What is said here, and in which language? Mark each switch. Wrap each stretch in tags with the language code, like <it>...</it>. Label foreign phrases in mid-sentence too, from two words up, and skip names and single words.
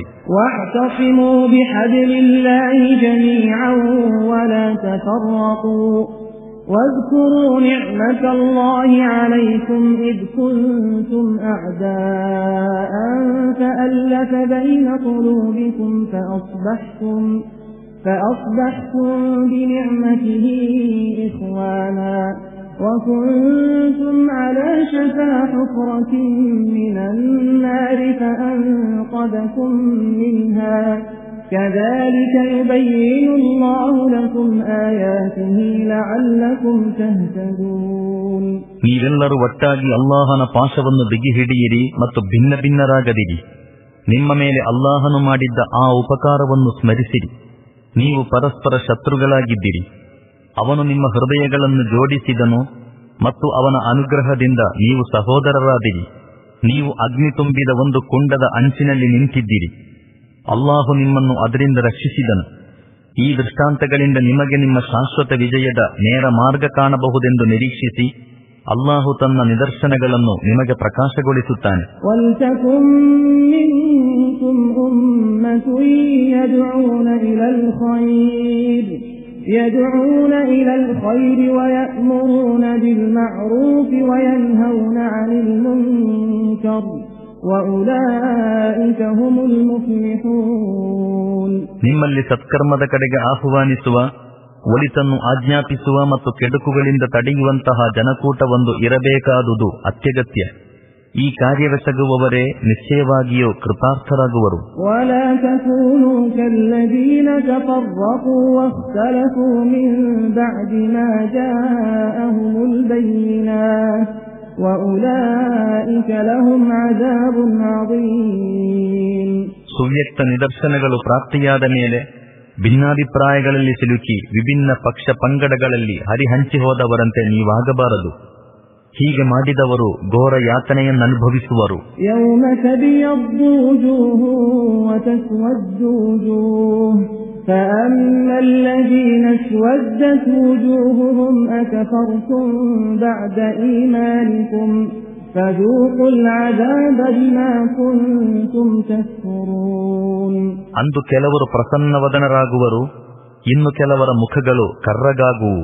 <ar>واعتصموا بحبل الله جميعا ولا تفرقوا واذكروا نعمة الله عليكم إذ كنتم أعداء فألف بين قلوبكم فأصبحتم بنعمته إخوانا وكنتم على شفا حفرة من النار فأنقذكم منها كذلك يبين الله لكم آياته لعلكم تهتدون.</ar> <kn>ನೀವೆಲ್ಲರೂ ಒಟ್ಟಾಗಿ ಅಲ್ಲಾಹನ ಪಾಶವನ್ನು ಬಿಗಿ ಹಿಡಿಯಿರಿ ಮತ್ತು ಭಿನ್ನ ಭಿನ್ನರಾಗದಿರಿ. ನಿಮ್ಮ ಮೇಲೆ ಅಲ್ಲಾಹನು ಮಾಡಿದ್ದ ಆ ಉಪಕಾರವನ್ನು ಸ್ಮರಿಸಿರಿ. ನೀವು ಪರಸ್ಪರ ಶತ್ರುಗಳಾಗಿದ್ದಿರಿ. ಅವನು ನಿಮ್ಮ ಹೃದಯಗಳನ್ನು ಜೋಡಿಸಿದನು ಮತ್ತು ಅವನ ಅನುಗ್ರಹದಿಂದ ನೀವು ಸಹೋದರರಾದಿರಿ. ನೀವು ಅಗ್ನಿ ತುಂಬಿದ ಒಂದು ಕುಂಡದ ಅಂಚಿನಲ್ಲಿ ನಿಂತಿದ್ದಿರಿ. ಅಲ್ಲಾಹು ನಿಮ್ಮನ್ನು ಅದರಿಂದ ರಕ್ಷಿಸಿದನು. ಈ ದೃಷ್ಟಾಂತಗಳಿಂದ ನಿಮಗೆ ನಿಮ್ಮ ಶಾಶ್ವತ ವಿಜಯದ ನೇರ ಮಾರ್ಗ ಕಾಣಬಹುದೆಂದು ನಿರೀಕ್ಷಿಸಿ ಅಲ್ಲಾಹು ತನ್ನ ನಿದರ್ಶನಗಳನ್ನು ನಿಮಗೆ ಪ್ರಕಾಶಗೊಳಿಸುತ್ತಾನೆ.</kn> <ar>يدعون إلى الخير ويأمرون بالمعروف وينهون عن المنكر وأولئك هم المفلحون.</ar> <kn>ನಿಮ್ಮಲ್ಲಿ ಸತ್ಕರ್ಮದ ಕಡೆಗೆ ಆಹ್ವಾನಿಸುವ, ಒಳಿತನ್ನು ಆಜ್ಞಾಪಿಸುವ ಮತ್ತು ಕೆಡುಕುಗಳಿಂದ ತಡೆಯುವಂತಹ ಜನಕೂಟವೊಂದು ಇರಬೇಕಾದುದು ಅತ್ಯಗತ್ಯ. ಈ ಕಾರ್ಯವೆಸಗುವವರೇ ನಿಶ್ಚಯವಾಗಿಯೂ ಕೃತಾರ್ಥರಾಗುವರು.</kn> <ar>ولا تكونوا كالذين تفرقوا واختلفوا من بعد ما جاءهم البينات وأولئك لهم عذاب عظيم.</ar> <kn>ಸುವ್ಯಕ್ತ ನಿದರ್ಶನಗಳು ಪ್ರಾಪ್ತಿಯಾದ ಮೇಲೆ ಭಿನ್ನಾಭಿಪ್ರಾಯಗಳಲ್ಲಿ ಸಿಲುಕಿ ವಿಭಿನ್ನ ಪಕ್ಷ ಪಂಗಡಗಳಲ್ಲಿ ಹರಿಹಂಚಿ ಹೋದವರಂತೆ ನೀವಾಗಬಾರದು. ಹೀಗೆ ಮಾಡಿದವರು ಘೋರ ಯಾತನೆಯನ್ನನುಭವಿಸುವರು.</kn> <ar>يوم تبيض وجوه وتسود وجوه فأما الذين اسودت وجوههم أكفرتم بعد إيمانكم فذوقوا العذاب بما كنتم تكفرون.</ar> <kn>ಅಂದು ಕೆಲವರು ಪ್ರಸನ್ನವದನರಾಗುವರು, ಇನ್ನು ಕೆಲವರ ಮುಖಗಳು ಕರ್ರಗಾಗುವು.</kn>